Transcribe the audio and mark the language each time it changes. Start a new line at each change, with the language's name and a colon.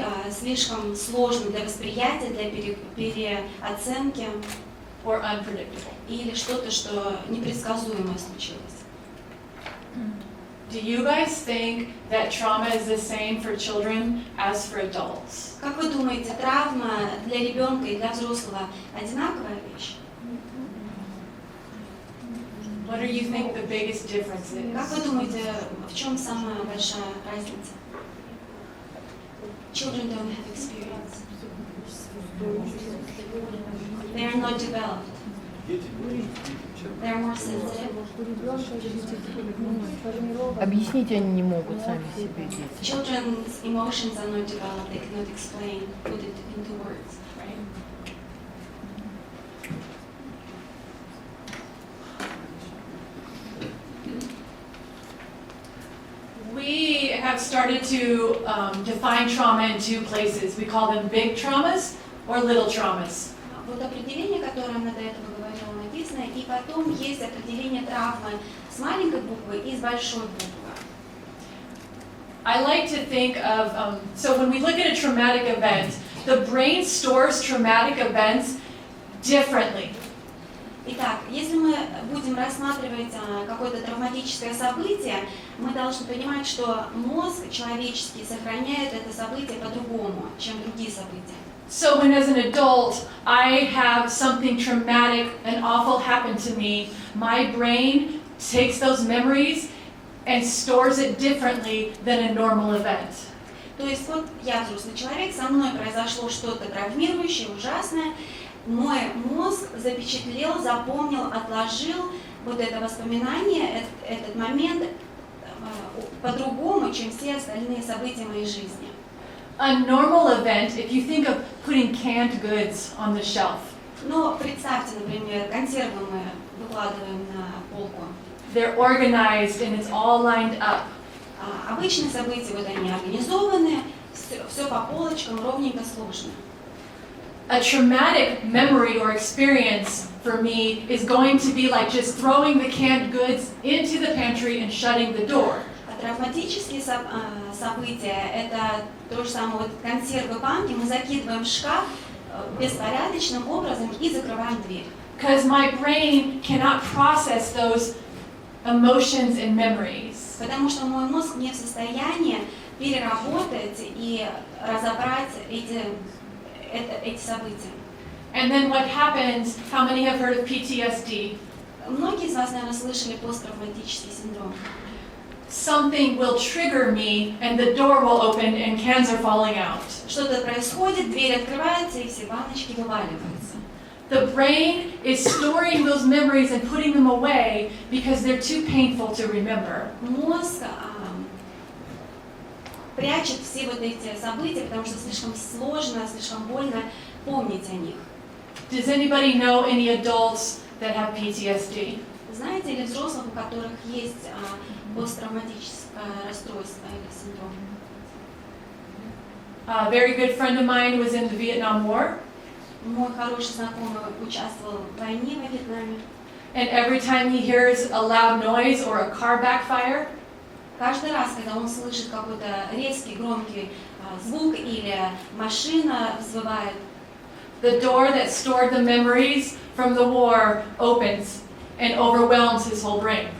Russian: слишком сложно для восприятия, для переоценки,
English: or unpredictable.
Russian: Или что-то, что непредсказуемое случилось.
English: Do you guys think that trauma is the same for children as for adults?
Russian: Как вы думаете, травма для ребенка и для взрослого одинаковая вещь?
English: What do you think the biggest difference is?
Russian: Как вы думаете, в чем самая большая разница?
English: Children don't have experience. They are not developed. They are more sensitive.
Russian: Объяснить они не могут сами себе, дети.
English: Children's emotions are not developed. They cannot explain, put it into words, right? We have started to define trauma in two places. We call them big traumas or little traumas.
Russian: Вот определение, которое она до этого говорила, написано, и потом есть определение травмы с маленькой буквы и с большой буквы.
English: I like to think of, so when we look at a traumatic event, the brain stores traumatic events differently.
Russian: Итак, если мы будем рассматривать какое-то травматическое событие, мы должны понимать, что мозг человеческий сохраняет это событие по-другому, чем другие события.
English: So when as an adult I have something traumatic and awful happen to me, my brain takes those memories and stores it differently than a normal event.
Russian: То есть вот я взрослый человек, со мной произошло что-то травмирующее, ужасное, мой мозг запечатлел, запомнил, отложил вот это воспоминание, этот момент по-другому, чем все остальные события моей жизни.
English: A normal event, if you think of putting canned goods on the shelf.
Russian: Но представьте, например, консервы мы выкладываем на полку.
English: They're organized and it's all lined up.
Russian: Обычные события, вот они организованы, все по полочкам, ровненько сложно.
English: A traumatic memory or experience for me is going to be like just throwing the canned goods into the pantry and shutting the door.
Russian: Травматические события – это то же самое, вот консервы, банки мы закидываем в шкаф беспорядочным образом и закрываем дверь.
English: Because my brain cannot process those emotions and memories.
Russian: Потому что мой мозг не в состоянии переработать и разобрать эти события.
English: And then what happens, how many have heard of PTSD?
Russian: Многие из вас, наверное, слышали посттравматический синдром.
English: Something will trigger me and the door will open and cans are falling out.
Russian: Что-то происходит, дверь открывается и все баночки вываливаются.
English: The brain is storing those memories and putting them away because they're too painful to remember.
Russian: Мозг прячет все вот эти события, потому что слишком сложно, слишком больно помнить о них.
English: Does anybody know any adults that have PTSD?
Russian: Знаете ли взрослых, у которых есть посттравматическое расстройство или синдром?
English: A very good friend of mine was in the Vietnam War.
Russian: Мой хороший знакомый участвовал в войне во Вьетнаме.
English: And every time he hears a loud noise or a car backfire,
Russian: каждый раз, когда он слышит какой-то резкий, громкий звук или машина взвывает,
English: the door that stored the memories from the war opens and overwhelms his whole brain.